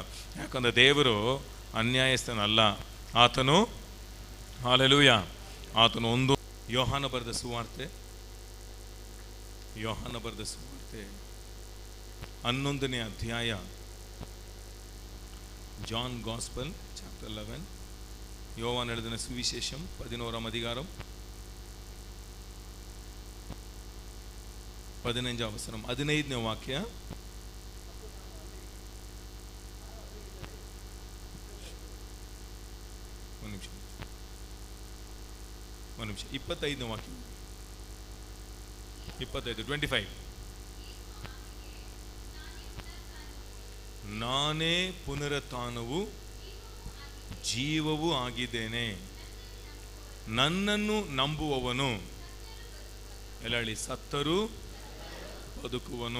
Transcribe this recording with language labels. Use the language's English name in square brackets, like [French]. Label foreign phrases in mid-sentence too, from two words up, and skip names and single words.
[Kannada] ಯಾಕಂದರೆ ದೇವರು ಅನ್ಯಾಯಸ್ಥನಲ್ಲ, ಆತನು ಹಲ್ಲೆಲೂಯಾ, ಆತನು ಒಂದು. ಯೋಹಾನ ಬರೆದ ಸುವಾರ್ತೆ 11ನೇ ಅಧ್ಯಾಯ, [English] John Gospel Chapter 11, [Tamil] யோவான் எழுதின சுவிசேஷம் 11ஆம் அதிகாரம் 15ஆம் வசனம் [Kannada] 15ನೇ ವಾಕ್ಯ. ಒಂದು ನಿಮಿಷ 25ನೇ ವಾಕ್ಯ, 25 ನಾನೇ ಪುನರುತ್ಥಾನವು ಜೀವವೂ ಆಗಿದ್ದೇನೆ, ನನ್ನನ್ನು ನಂಬುವವನು ಎಲ್ಲ ಹೇಳಿ ಸತ್ತರೂ ಬದುಕುವನು.